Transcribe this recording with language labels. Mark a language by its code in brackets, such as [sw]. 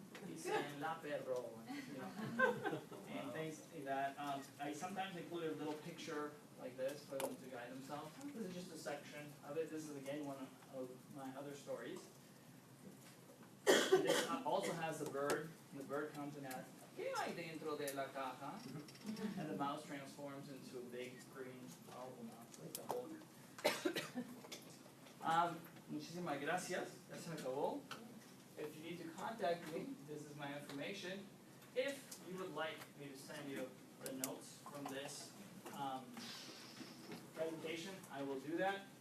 [en] He's saying [es] la perro, [en] and things like that. I sometimes include a little picture like this for them to guide themselves. This is just a section of it. This is again one of my other stories. And this also has the bird. The bird comes and asks, [es] ¿Qué hay dentro de la caja? [en] And the mouse transforms into a big green powerful mouse, like the Hulk. [es] Muchísimas gracias. Ya se me acabó. [en] If you need to contact me, this is my information. If you would like me to send you the notes from this presentation, I will do that.